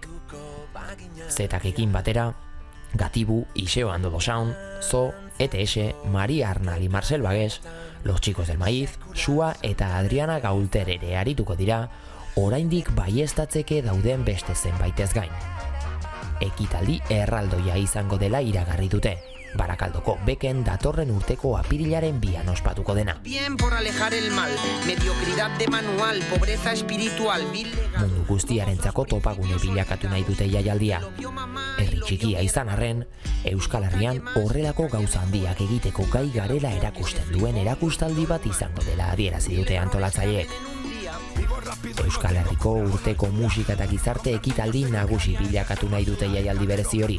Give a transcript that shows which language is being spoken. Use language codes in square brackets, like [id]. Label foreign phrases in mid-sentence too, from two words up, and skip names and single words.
[eu] Zetakekin batera, Gatibu, Iseo Andodo Sound, Zo, ETS, Maria Arnal y Marcel Bagués, Los Chicos del Maíz, Sua eta Adriana Gaulter ere arituko dira, oraindik baieztatzeke dauden beste zenbaitez gain. Ekitaldi erraldoia izango dela iragarri dute, Barakaldoko beken datorren urteko apirilaren 2 ospatuko dena. [es] Bien por alejar el mal, mediocridad de manual, pobreza espiritual, [eu] mundu guztiarentzako topagune bilakatu nahi dute jaialdia. Herri txikia izan arren, Euskal Herrian horrelako gauza handiak egiteko gai garela erakusten duen erakustaldi bat izango dela adierazi dute antolatzaileek. Euskal Herriko urteko musika eta gizarte ekitaldi nagusi bilakatu nahi dute jaialdi berezi hori.